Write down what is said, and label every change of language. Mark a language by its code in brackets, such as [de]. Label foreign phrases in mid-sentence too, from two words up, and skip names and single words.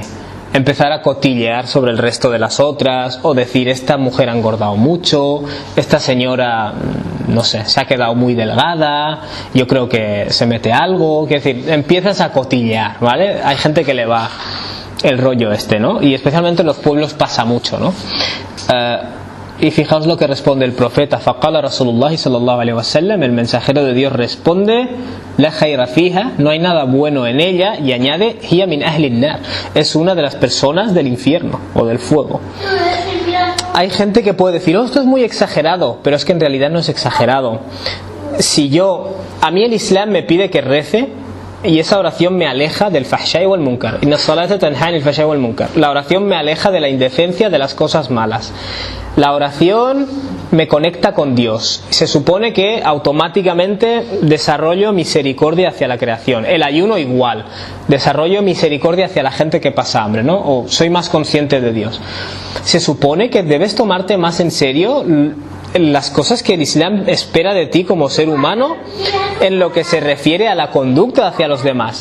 [es] Empezar a cotillear sobre el resto de las otras, o decir, esta mujer ha engordado mucho, esta señora, no sé, se ha quedado muy delgada, yo creo que se mete algo. Quiero decir, empiezas a cotillear, ¿vale? Hay gente que le va el rollo este, ¿no? Y especialmente en los pueblos pasa mucho, ¿no? Y fijaos lo que responde el profeta. [ar] فقال رسول الله صلى الله عليه وسلم, [es] el mensajero de Dios responde: [ar] لا خير فيها, [es] no hay nada bueno en ella, y añade: [ar] هي من أهل النار, [es] es una de las personas del infierno o del fuego. Hay gente que puede decir: oh, esto es muy exagerado, pero es que en realidad no es exagerado. A mí el Islam me pide que rece, y esa oración me aleja del [ar] الفحشاء والمنكر. إن الصلاة تنهى عن الفحشاء والمنكر. [es] La oración me aleja de la indecencia, de las cosas malas. La oración me conecta con Dios. Se supone que automáticamente desarrollo misericordia hacia la creación. El ayuno igual. Desarrollo misericordia hacia la gente que pasa hambre, ¿no? O soy más consciente de Dios. Se supone que debes tomarte más en serio las cosas que el Islam espera de ti como ser humano en lo que se refiere a la conducta hacia los demás.